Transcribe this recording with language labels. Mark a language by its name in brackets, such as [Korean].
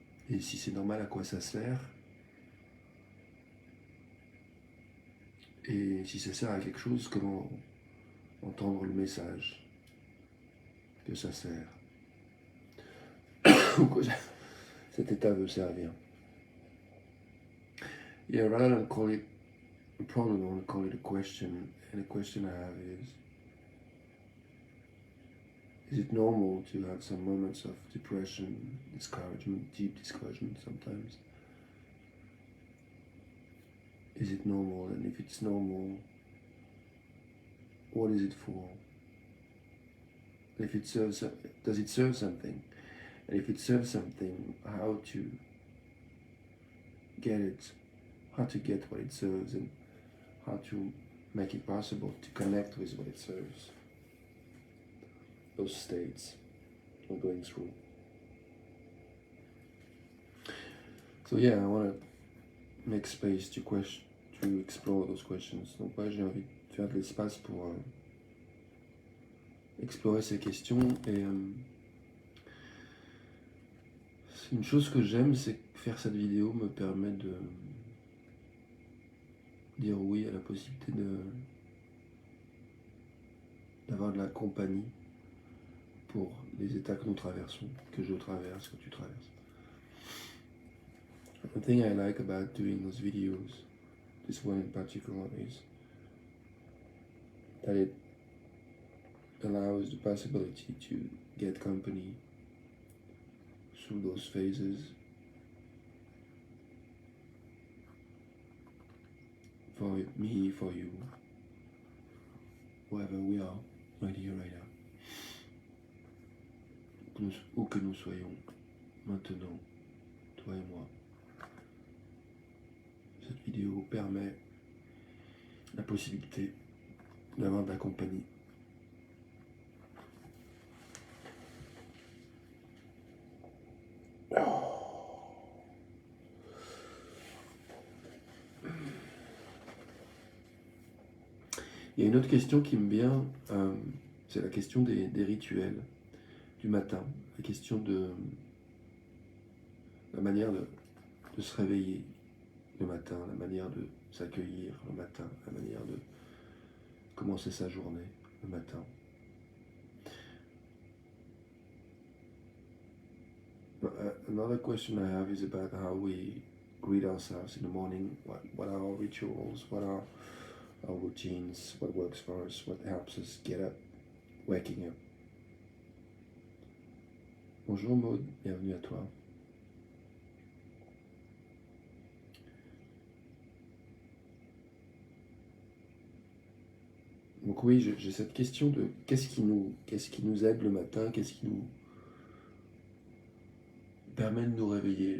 [French] Et si c'est normal, à quoi ça sert? Et si ça sert à quelque chose, comment entendre le message que ça sert? Ou que cet état veut servir. [English] Yeah, rather than call it a problem, I want to call it a question. And the question I have is it normal to have some moments of depression, discouragement, deep discouragement sometimes? Is it normal? And if it's normal, what is it for? If it serves, does it serve something? And if it serves something, how to get it, how to get what it serves, and how to make it possible to connect with what it serves. Those states we're going through. So yeah, I want to make space to explore those questions. [French] Donc ouais, j'ai envie de faire de l'espace pour explorer ces questions. Et une chose que j'aime, c'est que faire cette vidéo me permet de dire oui à la possibilité d'avoir de la compagnie pour les états que nous traversons, que je traverse, que tu traverses. [English] The thing I like about doing those videos, this one in particular, is that it allows the possibility to get company through those phases, for me, for you, wherever we are, right here, right now. [French] Où que nous soyons, maintenant, toi et moi. Cette vidéo permet la possibilité d'avoir de la compagnie. Il y a une autre question qui me vient, c'est la question des rituels du matin, la question de la manière de se réveiller le matin, la manière de s'accueillir le matin, la manière de commencer sa journée le matin. [English] Another question I have is about how we greet ourselves in the morning. What are our rituals? What are our routines? What works for us? What helps us get up, waking up? [French] Bonjour Maud, bienvenue à toi. Donc oui, j'ai cette question de qu'est-ce qui nous aide le matin, qu'est-ce qui nous permet de nous réveiller.